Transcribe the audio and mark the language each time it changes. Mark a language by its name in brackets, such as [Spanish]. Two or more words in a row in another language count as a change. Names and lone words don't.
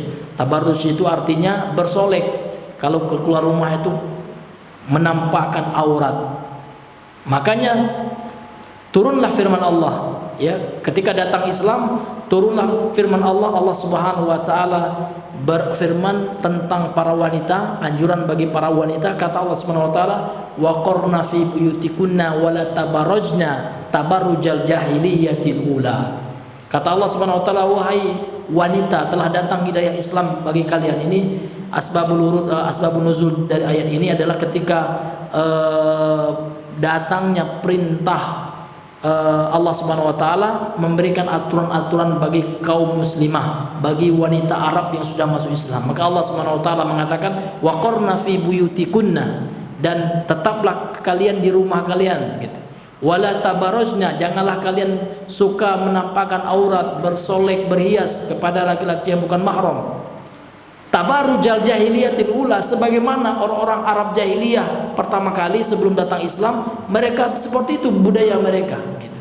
[Indonesian] Tabarruj itu artinya bersolek. Kalau keluar rumah itu menampakkan aurat. Makanya turunlah firman Allah ya, ketika datang Islam turunlah firman Allah. Allah [Arabic] سبحانه وتعالى [Indonesian] berfirman tentang para wanita, anjuran bagi para wanita. [Arabic] Kata Allah سبحانه وتعالى، وقرن في بيوتكن ولا تبرجن تبرج الجاهلية الأولى. [Indonesian] Kata Allah [Arabic] سبحانه وتعالى, [Indonesian] wahai wanita, telah datang hidayah Islam bagi kalian. Ini [Arabic] أسباب النزول [Indonesian] dari ayat ini adalah ketika datangnya perintah Allah [Arabic] سبحانه وتعالى [Indonesian] memberikan aturan-aturan bagi kaum muslimah, bagi wanita Arab yang sudah masuk Islam. [Arabic] Maka Allah سبحانه وتعالى mengatakan وقرن في بيوتكن, [Indonesian] dan tetaplah kalian di rumah kalian gitu. [Arabic] ولا تبرجن, [Indonesian] janganlah kalian suka menampakkan aurat, bersolek, berhias kepada laki-laki yang bukan mahram. [Arabic] تبرج الجاهلية الأولى, [Indonesian] sebagaimana orang-orang Arab jahiliyah pertama kali sebelum datang Islam, mereka seperti itu budaya mereka gitu.